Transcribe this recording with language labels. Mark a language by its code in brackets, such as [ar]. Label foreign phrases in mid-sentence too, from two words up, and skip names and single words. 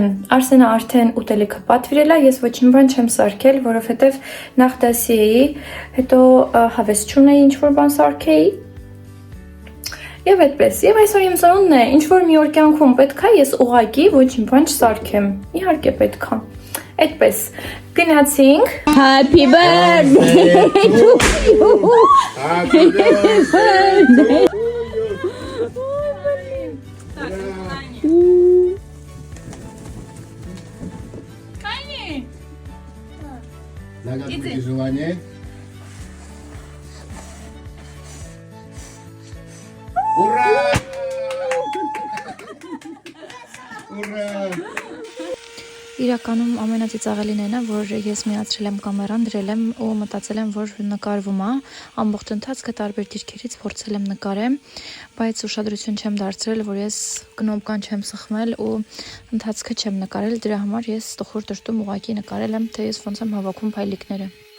[hy] Արսենը արդեն ուտելիքը պատվիրել է, ես ոչինչ բան չեմ սարքել, որովհետև նախ դասի էի, հետո հավես չունեի ինչ-որ բան սարքեի, Եվ այդպես, եւ այսօր իմ ծնունդն է, ինչ որ մի օր կյանքում պետք է ես ուղղակի ոչինչ բան չսարքեմ։ Իհարկե պետք է։ Այդպես, գնացինք։ [en] Happy birthday to you. Happy birthday. Кайни. [ru] Загадывайте желание. Ура! Ура! [hy] Իրականում ամենածիծաղելին այն է, որ ես միացրել եմ կամերան, դրել եմ ու մտածել եմ, որ նկարվում է, ամբողջ ընթացքը տարբեր դիրքերից փորձել եմ նկարեմ, բայց ուշադրություն չեմ դարձրել, որ ես կնոպկան չեմ սխմել ու ընթացքը չեմ նկարել, դրա համար ես տխուր դրտում ուղղակի նկարել եմ, թե ես ոնց եմ հավաքում փայլիկները։